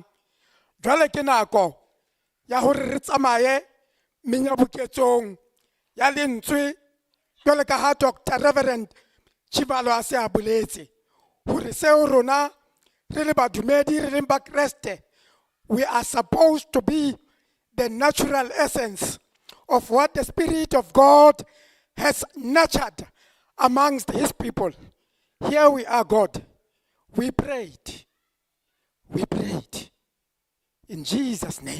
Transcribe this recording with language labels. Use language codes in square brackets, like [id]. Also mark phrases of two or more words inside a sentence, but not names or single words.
[st] Jwale ke nako ya hore re tsamaye menyabuketsong ya lentswe jwale ka ha Dr. Reverend Chibalo a se a boletse hore seo rona re le badumedi re leng ba Kreste, [en] we are supposed to be the natural essence of what the Spirit of God has nurtured amongst his people. Here we are, God. We prayed. We prayed. In Jesus' name.